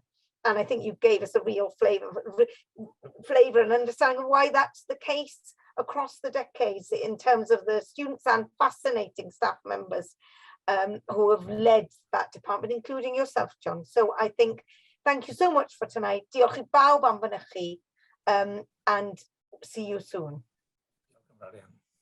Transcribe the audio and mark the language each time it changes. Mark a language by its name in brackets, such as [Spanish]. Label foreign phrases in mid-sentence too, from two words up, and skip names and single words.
[English] And I think you gave us a real flavor and understanding of why that's the case across the decades in terms of the students and fascinating staff members who have led that department, including yourself, John. So I think, thank you so much for tonight. [Welsh] Diolch I bawb am fynychu, [English] and see you soon.